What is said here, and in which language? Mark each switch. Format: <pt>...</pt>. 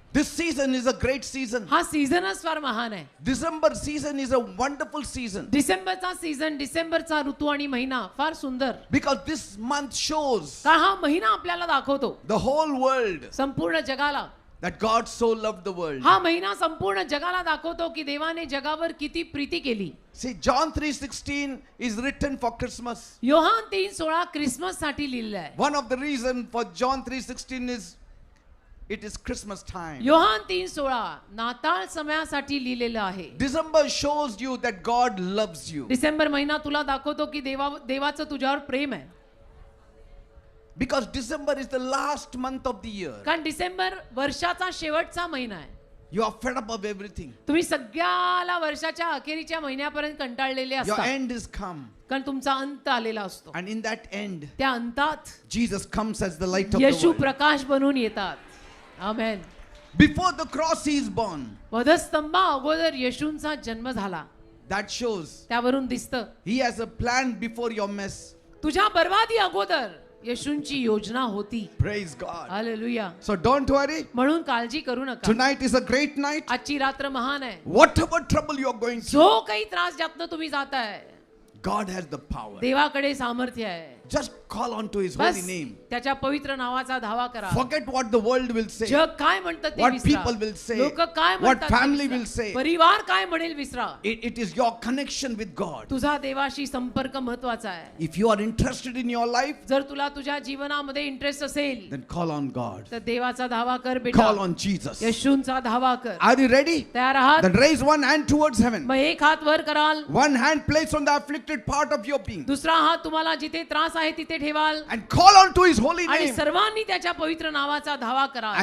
<en>This season is a great season.</en> <mr>हा सीझनच फार महान आहे.</mr> <en>December season is a wonderful season</en> <mr>डिसेंबरचा सीझन, डिसेंबरचा ऋतू आणि महिना फार सुंदर.</mr> <en>because this month shows</en> <mr>का हा महिना आपल्याला दाखवतो</mr> <en>the whole world</en> <mr>संपूर्ण जगाला.</mr> <en>that God so loved the world.</en> <mr>हा महिना संपूर्ण जगाला दाखवतो की देवाने जगावर किती प्रीती केली.</mr> <en>See, John 3:16 is written for Christmas.</en> <mr>Yohan 3:16 Christmas साठी लिहिलं आहे.</mr> <en>One of the reason for John 3:16 is it is Christmas time.</en> <mr>Yohan 3:16 नाताळ समयासाठी लिहिलेलं आहे.</mr> <en>December shows you that God loves you</en> <mr>December महिना तुला दाखवतो की देवाचं तुझ्यावर प्रेम आहे.</mr> <en>because December is the last month of the year.</en> <mr>कारण डिसेंबर वर्षाचा शेवटचा महिना आहे.</mr> <en>You are fed up of everything.</en> <mr>तुम्ही सगळ्याला वर्षाच्या अखेरीच्या महिन्यापर्यंत कंटाळलेले</mr> <en>Your</en> <mr>असता,</mr> <en>end is come,</en> <mr>कारण तुमचा अंत आलेला असतो.</mr> <en>and in that end</en> <mr>त्या अंतात</mr> <en>Jesus comes as the light of the</en> <mr>Yeshu</mr> <en>world.</en> <mr>प्रकाश बनून येतात. आमेन.</mr> <en>Before the cross he is born.</en> <mr>वधस्तंभा अगोदर येशूंचा जन्म झाला.</mr> <en>That shows</en> <mr>त्यावरून दिसतं</mr> <en>he has a plan before your mess.</en> <mr>तुझ्या बर्बादी अगोदर येशूंची योजना होती.</mr> <en>Praise God.</en> <mr>Hallelujah.</mr> <en>So don't worry.</en> <mr>म्हणून काळजी करू नका.</mr> <en>Tonight is a great night.</en> <mr>आजची रात्र महान आहे.</mr> <en>Whatever trouble you are going through,</en> <mr>जो काही त्रास ज्यातनं तुम्ही जाताय,</mr> <en>God has the power.</en> <mr>देवाकडे सामर्थ्य आहे.</mr> <en>Just call on to his</en> <mr>bus</mr> <en>holy name.</en> <mr>त्याच्या पवित्र नावाचा धावा करा.</mr> <en>Forget what the world will say.</en> <mr>जग काय म्हणतात ते</mr> <en>What</en> <mr>विसरा.</mr> <en>people will say.</en> <mr>लोक काय</mr> <en>What</en> <mr>म्हणतात ते</mr> <en>family</en> <mr>विसरा.</mr> <en>will say.</en> <mr>परिवार काय म्हणेल विसरा.</mr> <en>It is your connection with God.</en> <mr>तुझा देवाशी संपर्क महत्वाचा आहे.</mr> <en>If you are interested in your life,</en> <mr>जर तुला तुझ्या जीवनामध्ये इंटरेस्ट असेल</mr> <en>then call on God.</en> <mr>तर देवाचा धावा कर बेटा.</mr> <en>Call on Jesus.</en> <mr>येशूंचा धावा कर.</mr> <en>Are you ready?</en> <mr>तयार आहात?</mr> <en>Then raise one hand towards heaven.</en> <mr>मग एक हात वर कराल,</mr> <en>One hand placed on the afflicted part of your being.</en> <mr>दुसरा हात तुम्हाला जिथे त्रास आहे तिथे ठेवाल</mr> <en>And call on to his holy</en> <mr>आणि</mr> <en>name.</en> <mr>सर्वांनी त्याच्या पवित्र नावाचा धावा करा</mr>